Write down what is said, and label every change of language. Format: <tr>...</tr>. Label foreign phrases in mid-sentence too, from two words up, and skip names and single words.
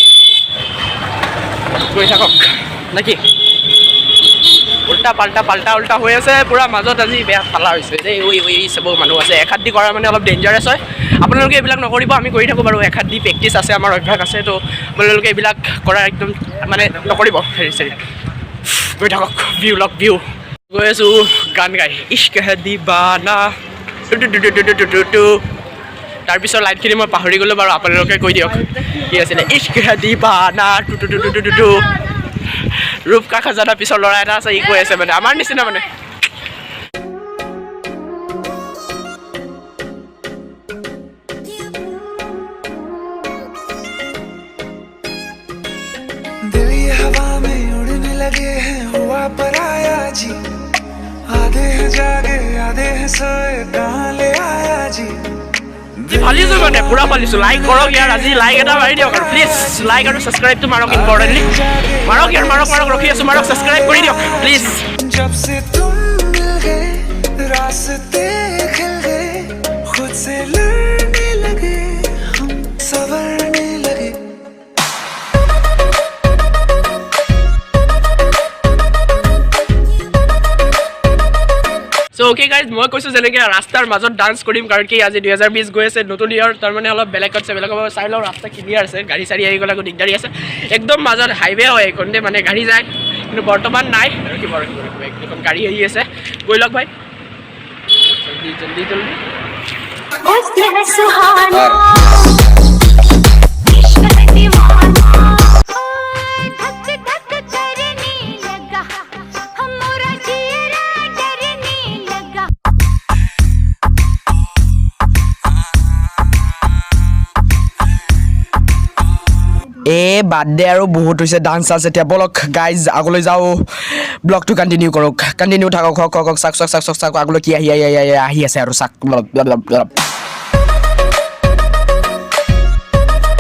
<as>গৈ থাকক নেকি উল্টা পাল্টা হৈ আছে পুৰা মাজত আজি বেয়া ফালা হৈছে দেই চাব মানুহ আছে এক হাত দি কৰা মানে অলপ ডেঞ্জাৰাছ হয় আপোনালোকে এইবিলাক নকৰিব আমি কৰি থাকোঁ বাৰু এক হাত দি প্ৰেক্টিছ আছে আমাৰ অভ্যাস আছে তো আপোনালোকে এইবিলাক কৰা একদম মানে নকৰিব হেৰি গৈ থাকক ভিউ গৈ আছোঁ গান গাই</as> <hi>इश्क़ है दीवाना</hi> <as>তাৰপিছত লাইনখিনি মই পাহৰি গ'লোঁ বাৰু আপোনালোকে কৈ দিয়ক কি আছিলে</as> <hi>इश्क़ है दीवाना रूप का ख़ज़ाना</hi> <as>পিছৰ ল'ৰা এটা আছে ই কৈ আছে মানে আমাৰ নিচিনা মানে</as> <hi>दिल ये हवा में उड़ने लगे हैं हुआ पराया जी आधे हैं जागे आधे हैं सोए कहाँ ले आया जी</hi> <as>ফালিছোঁ মানে পুৰা ফালিছোঁ লাইক কৰক ইয়াৰ আজি লাইক এটা মাৰি দিয়ক আৰু</as> <en>please like</en> <as>আৰু ছাবস্ক্ৰাইবটো মাৰক ইম্পৰ্টেণ্টলি মাৰক ৰখি আছোঁ মাৰক ছাবস্ক্ৰাইব কৰি দিয়ক প্লিজ।</as> <hi>जब से तुम मिल गए रास्ते खिल गए खुद से लड़ने लगे हम संवरने लगे</hi> <en>So okay guys</en> <as>মই কৈছোঁ যেনেকৈ ৰাস্তাৰ মাজত ডান্স কৰিম কাৰণ কি আজি 2020 গৈ আছে নতুন ইয়াৰ তাৰমানে অলপ বেলেগত চাই লওঁ ৰাস্তা ক্লিয়াৰ আছে গাড়ী চাড়ী আহি গ'লে আকৌ দিগদাৰী আছে একদম মাজত হাইৱে হয় এইখনতে মানে গাড়ী যায় কিন্তু বৰ্তমান নাই ৰখিব এখন গাড়ী আহি আছে গৈ লওক</as> <hi>भाई जल्दी इश्क है सुहाना इश्क है दीवाना धक धक करने लगा हमारा चेहरा डरने लगा</hi> <as>বাদ দে আৰু বহুত হৈছে ডান্স চান্স এতিয়া বলক গাইজ আগলৈ যাওঁ ব্লগটো কণ্টিনিউ কৰক কণ্টিনিউ থাকক চাওক আগলৈ কি আহি আছে আৰু চাওক</as>